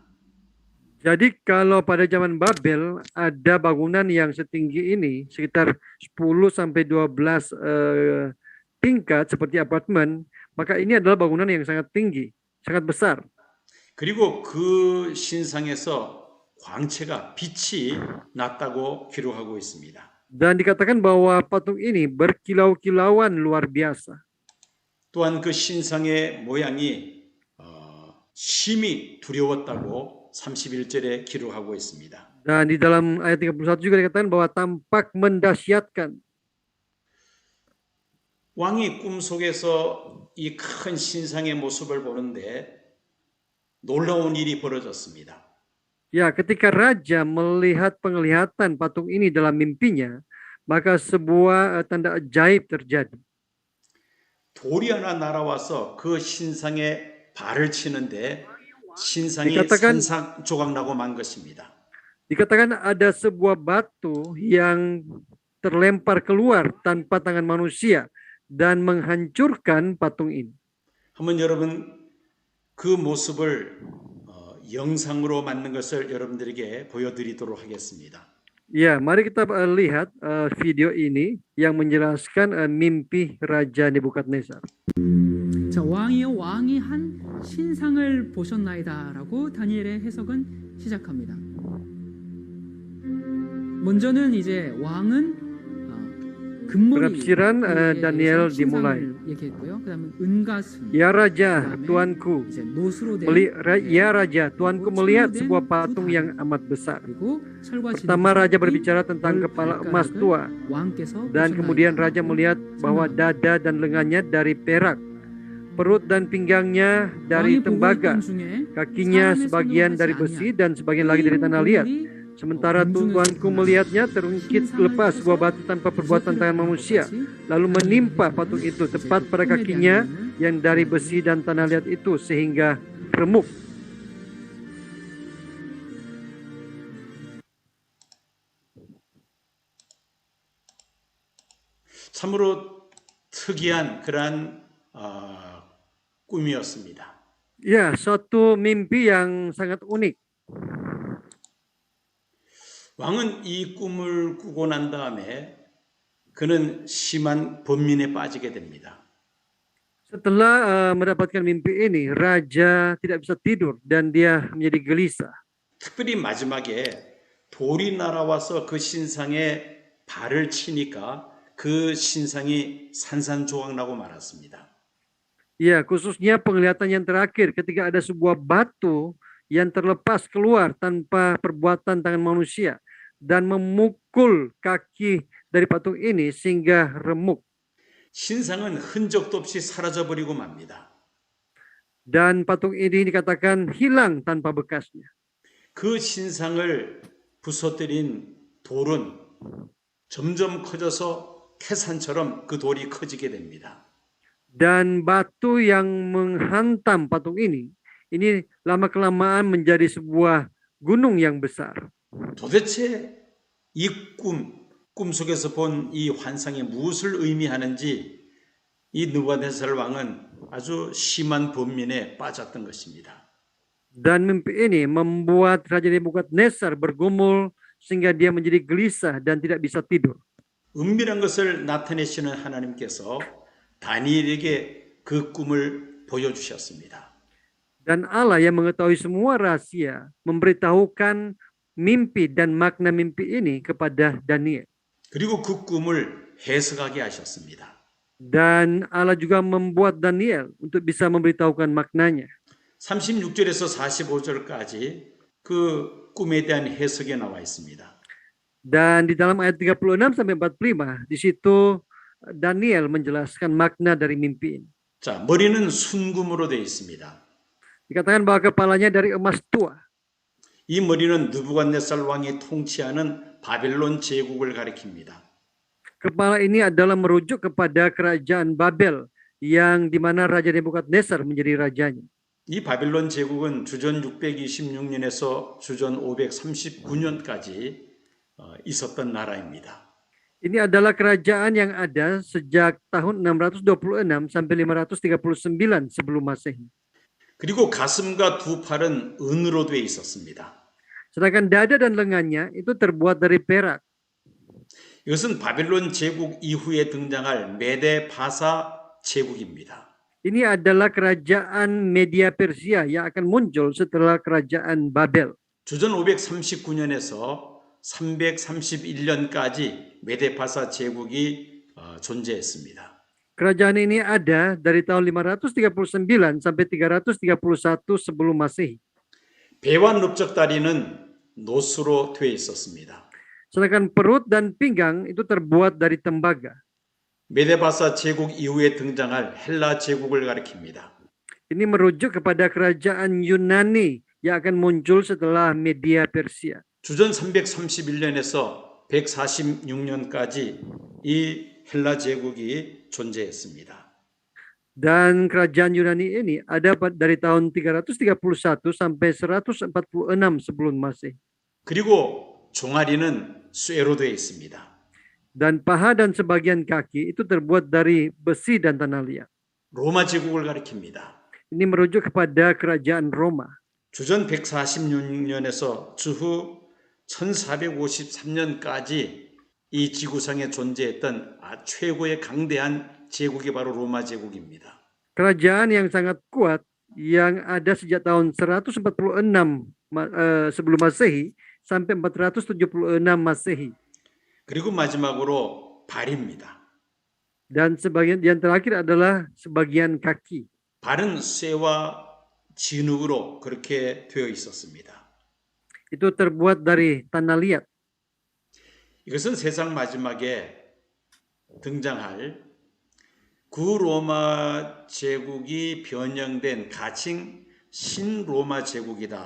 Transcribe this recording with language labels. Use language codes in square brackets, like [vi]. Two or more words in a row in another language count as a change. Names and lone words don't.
[id] Jadi kalau pada zaman Babel ada bangunan yang setinggi ini sekitar 10 sampai 12 tingkat seperti apartemen, maka ini adalah bangunan yang sangat tinggi, sangat besar. [ko] 그리고 그 신상에서 광채가 빛이 났다고 기록하고 있습니다. [id] Dan dikatakan bahwa patung ini berkilau-kilauan luar biasa. [ko] 또한 그 신상의 모양이 심히 두려웠다고 31절에 기록하고 있습니다. [id] Dan di dalam ayat 31 juga dikatakan bahwa tampak mendahsyatkan. [ko] 왕이 꿈속에서 이 큰 신상의 모습을 보는데 놀라운 일이 벌어졌습니다. [id] Ya, ketika raja melihat penglihatan patung ini dalam mimpinya, maka sebuah tanda ajaib terjadi. [ko] 돌이 하나 날아와서 그 신상에 발을 치는데 신상이 [id] dikatakan [ko] 산산조각 나고 만 것입니다. [id] Dikatakan ada sebuah batu yang terlempar keluar tanpa tangan manusia dan menghancurkan patung ini. [ko] 한번 여러분 그 모습을 영상으로 만든 것을 여러분들에게 보여드리도록 하겠습니다. [id] Ya, mari kita lihat video ini yang menjelaskan mimpi Raja Nebukadnezar. [ko] 자, 왕이 한 신상을 보셨나이다라고 다니엘의 해석은 시작합니다. 먼저는 이제 왕은 금머리 [id] Penafsiran Daniel dimulai. [ko] 얘기했고요. 그다음에 은가슴. [id] Ya Raja, Tuanku, [ko] 이제 노수로 된 [id] ya Raja, Tuanku melihat sebuah patung yang amat besar. [ko] 그리고 철과 [id] Pertama Raja berbicara tentang kepala emas tua, [ko] 왕께서 [id] dan kemudian Raja melihat bahwa dada dan lengannya dari perak, perut dan pinggangnya dari tembaga, kakinya sebagian dari besi dan sebagian lagi dari tanah liat. Sementara Tuanku melihatnya terungkit lepas sebuah batu tanpa perbuatan tangan manusia, lalu menimpa patung itu tepat pada kakinya yang dari besi dan tanah liat itu sehingga remuk. [ko] 참으로 특이한 그러한 꿈이었습니다. [id] Ya, suatu mimpi yang sangat unik. [ko] 왕은 이 꿈을 꾸고 난 다음에 그는 심한 번민에 빠지게 됩니다. [id] Setelah mendapatkan mimpi ini, raja tidak bisa tidur dan dia menjadi gelisah. [ko] 특별히 마지막에 돌이 날아와서 그 신상에 발을 치니까 그 신상이 산산조각나고 말았습니다. [id] Ya, khususnya penglihatan yang terakhir ketika ada sebuah batu yang terlepas keluar tanpa perbuatan tangan manusia dan memukul kaki dari patung ini sehingga remuk. [ko] 신상은 흔적도 없이 사라져버리고 맙니다. [id] Dan patung ini dikatakan hilang tanpa bekasnya. [ko] 그 신상을 부서뜨린 돌은 점점 커져서 태산처럼 그 돌이 커지게 됩니다. [id] Dan batu yang menghantam patung ini lama-kelamaan menjadi sebuah gunung yang besar. [ko] 도대체 이 꿈속에서 본 이 환상이 무엇을 의미하는지 이 느부갓네살 왕은 아주 심한 번민에 빠졌던 것입니다. [id] Dan mimpi ini membuat Raja Nebukadnezar bergumul sehingga dia menjadi gelisah dan tidak bisa tidur. [ko] 은밀한 것을 나타내시는 하나님께서 다니엘에게 그 꿈을 보여주셨습니다. [id] Dan Allah yang mengetahui semua rahasia memberitahukan mimpi dan makna mimpi ini kepada Daniel. [ko] 그리고 그 꿈을 해석하게 하셨습니다. [id] Dan Allah juga membuat Daniel untuk bisa memberitahukan maknanya. [ko] 36절에서 45절까지 그 꿈에 대한 해석이 나와 있습니다. [id] Dan di dalam ayat 36 sampai 45 di situ Daniel menjelaskan makna dari mimpi ini. [ko] 자, 머리는 순금으로 되어 있습니다. [id] Dikatakan bahwa kepalanya dari emas tua. [ko] 이 머리는 느부갓네살 왕이 통치하는 바벨론 제국을 가리킵니다. [id] Kepala ini adalah merujuk kepada kerajaan Babel yang di mana Raja Nebukadnezar menjadi rajanya. [ko] 이 바벨론 제국은 주전 626년에서 주전 539년까지 있었던 나라입니다. [id] Ini adalah kerajaan yang ada sejak tahun 626 sampai 539 sebelum Masehi. [ko] 그리고 가슴과 두 팔은 은으로 되어 있었습니다. [id] Sedangkan dada dan lengannya itu terbuat dari perak. [ko] 이것은 바벨론 제국 이후에 등장할 메데 바사 제국입니다. [id] Ini adalah kerajaan Media Persia yang akan muncul setelah kerajaan Babel. [ko] 주전 539년에서 331년까지 메데 바사 제국이 존재했습니다. [id] Kerajaan ini ada dari tahun 539 sampai 331 sebelum Masehi. [ko] 배와 넓적다리는 노수로 되어 있었습니다. [id] Sedangkan perut dan pinggang itu terbuat dari tembaga. [ko] 메데바사 제국 이후에 등장할 헬라 제국을 가리킵니다. [id] Ini merujuk kepada kerajaan Yunani yang akan muncul setelah Media Persia. [ko] 주전 331년에서 146년까지 이 헬라 제국이 존재했습니다. [id] Dan kerajaan Yunani ini ada dari tahun 331 sampai 146 sebelum Masehi. [ko] 그리고 종아리는 쇠로 되어 있습니다. [id] Dan paha dan sebagian kaki itu terbuat dari besi dan tanah liat. [ko] 로마 제국을 가리킵니다. [id] Ini merujuk kepada kerajaan Roma. [ko] 주전 146년에서 주후 1453년까지 이 지구상에 존재했던 최고의 강대한 제국이 바로 로마 제국입니다. [id] Kerajaan yang sangat kuat yang ada sejak tahun 146 sebelum Masehi sampai 476 Masehi. [ko] 그리고 마지막으로 발입니다. [id] Dan sebagian yang terakhir adalah sebagian kaki. [ko] 발은 쇠와 진흙으로 그렇게 되어 있었습니다. [id] Itu terbuat dari tanah liat. [ko] 이것은 세상 마지막에 등장할 구로마 제국이 변형된 가칭 신로마 제국이다.